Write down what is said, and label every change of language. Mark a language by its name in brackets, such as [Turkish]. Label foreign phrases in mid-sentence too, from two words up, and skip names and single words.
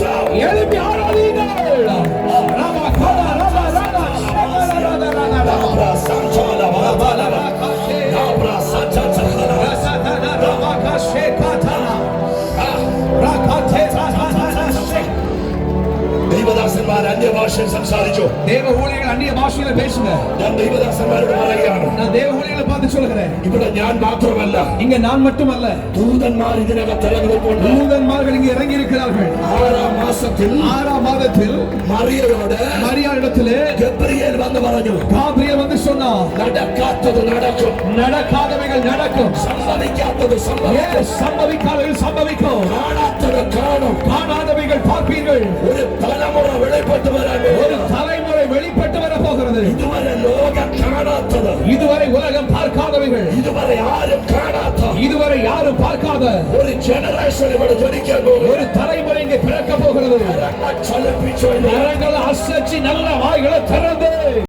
[Tamil] எழுப்பி ஆராதியுங்கள். ராமா காலா ராமா ராமா [Malayalam] ദൈവദാസന്മാർ അന്യഭാഷയിൽ സംസാരിച്ചു. [Tamil] தேவ ஊழியர்கள் அந்நிய பாஷையில பேசுங்க. [Malayalam] ഞാൻ ദൈവദാസന്മാരോട് പറയുകയാണ്, [Tamil] நான் தேவ ஊழியர்களை பார்த்து சொல்கிறேன், [Malayalam] ഇവിടെ ഞാൻ മാത്രമല്ല, [Tamil] இங்க நான் மட்டுமல்ல, [Malayalam] ദൂതന്മാർ ഇതിനകത്ത് ഇറങ്ങിയിട്ടുണ്ട്. [Tamil] தூதன்மார்கள் இங்கே இறங்கி இருக்கிறார்கள். [Malayalam] 6 മാസത്തിൽ [Tamil] 6ஆம் மாதத்தில் [Malayalam] മറിയയോട് [Tamil] மரியாளிடத்திலே [Malayalam] ഗബ്രിയേൽ വന്ന് പറഞ്ഞു, [Tamil] காபிரியல் வந்து சொன்னார், [Malayalam] നടക്കാത്തത് നടക്കും, [Tamil] நடக்காதவைகள் நடக்கும், [Malayalam] സംഭവിക്കാത്തത് സംഭവിക്കും, [Tamil] சம்பவிக்காதவைகள் சம்பவிக்கும், [Malayalam] കാണാത്തത് കാണുம், [Tamil] காணாதவைகள் பார்ப்பீர்கள். [Malayalam] ഒരു തലമുറ വെളിപ്പെട്ടു വരാൻ [Tamil] ஒரு தலைமுறை வெளிப்பட்டு வர போகிறது. [Malayalam] ഇതുവരെ ലോകം കാണാത്തത്, [Tamil] இதுவரை உலகம் பார்க்காதவைகள், [Malayalam] ഇതുവരെ ആരും കാണാത്ത [Tamil] இதுவரை யாரும் பார்க்காத [Malayalam] ഒരു ജനറേഷൻ ഇവിടെ ജനിക്കാൻ പോകും. [Tamil] ஒரு தலைமுறை இங்கே பிறக்க போகிறது. [Malayalam] ചലിപ്പിച്ചു [Tamil] கரங்களை அசைச்சு நல்ல வாய்களை திறந்து